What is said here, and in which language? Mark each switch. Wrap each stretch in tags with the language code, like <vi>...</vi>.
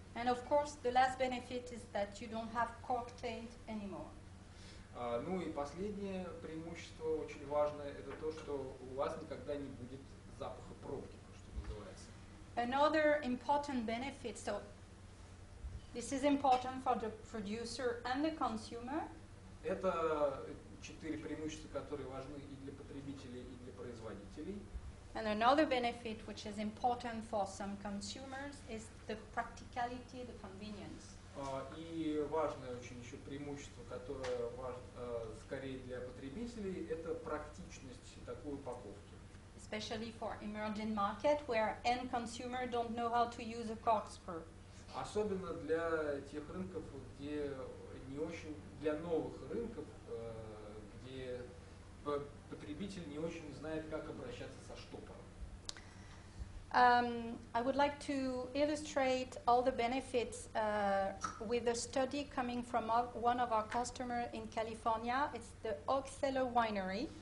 <en>And of course, the last benefit is that you don't have cork taint anymore.</en> <ru>Ну и последнее преимущество очень важное – это то, что у вас никогда не будет запаха пробки, что называется.</ru> <en>Another important benefit, so this is important for the producer and the consumer.</en> <ru>Это 4 преимущества, которые важны и для потребителей, и для производителей.</ru> <en>And another benefit, which is important for some consumers, is the practicality, the convenience.</en> <ru>И важное очень еще преимущество, которое скорее для потребителей, это практичность такой упаковки.</ru> <en>Especially for emerging market, where end consumer don't know how to use a corkscrew.</en> <ru>Особенно для тех рынков, где не очень, для новых рынков, где потребитель не очень знает, как обращаться со штопором.</ru> <en>I would like to illustrate all the benefits with a study coming from one of our customers in California. It's the Oakseller Winery.</en>